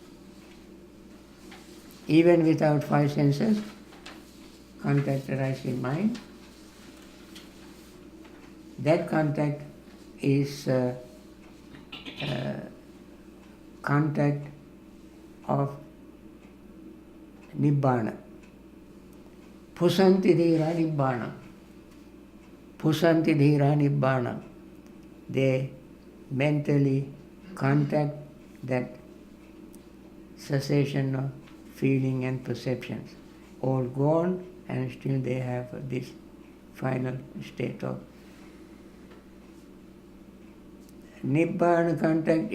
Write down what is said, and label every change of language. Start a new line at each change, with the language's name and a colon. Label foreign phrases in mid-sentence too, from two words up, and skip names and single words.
English: Even without five senses, contact arises in mind. That contact is contact of Nibbana.
Pali: Pusanti dhira Nibbana. Pusanti dhira Nibbana.
English: They mentally contact that cessation of feeling and perceptions. All gone, and still they have this final state of Nibbana contact.